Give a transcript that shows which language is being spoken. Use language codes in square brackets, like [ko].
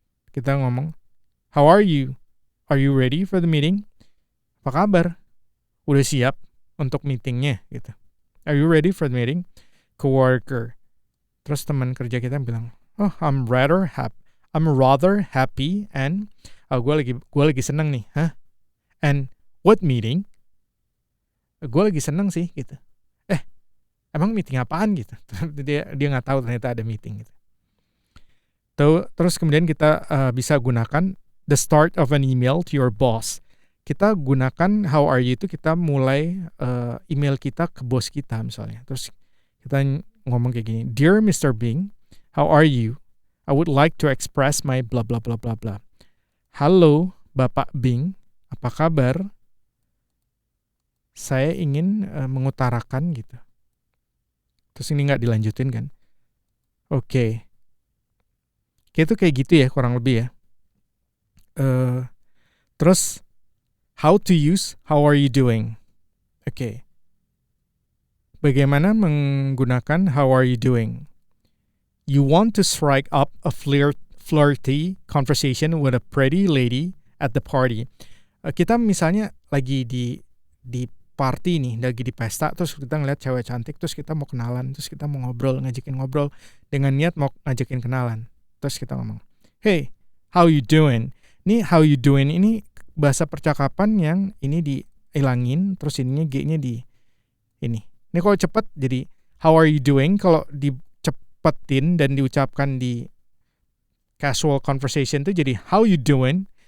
[en] Kita ngomong, how are you? Are you ready for the meeting? [id] Apa kabar? Udah siap untuk meetingnya gitu. [en] Are you ready for the meeting? [id] Coworker. Terus teman kerja kita bilang, [en] I'm rather happy and [id] gue lagi seneng nih. [en] And what meeting? [id] Gue lagi seneng sih gitu. Emang meeting apaan gitu? dia nggak tahu ternyata ada meeting gitu. Terus kemudian kita bisa gunakan [en] the start of an email to your boss. [id] Kita gunakan how are you itu kita mulai email kita ke bos kita misalnya. Terus kita ngomong kayak gini, [en] Dear Mr. Bing, how are you? I would like to express my blah blah blah blah blah. [id] Halo Bapak Bing, apa kabar? Saya ingin mengutarakan gitu. Terus ini nggak dilanjutin kan? Oke. Itu kayak gitu ya kurang lebih ya. [en] Terus how to use how are you doing? Oke. [id] Bagaimana menggunakan [en] how are you doing? You want to strike up a flirty conversation with a pretty lady at the party. [id] Kita misalnya lagi di party nih, lagi di pesta, terus kita ngeliat cewek cantik, terus kita mau kenalan, terus kita mau ngajakin ngobrol dengan niat mau ngajakin kenalan. Terus kita ngomong, [en] hey, how you doing? [id] Ini how you doing ini bahasa percakapan yang ini dihilangin, terus ininya G-nya di ini. Ini kalau cepat jadi how are you doing, kalau dicepetin dan diucapkan di casual conversation itu jadi how you doing.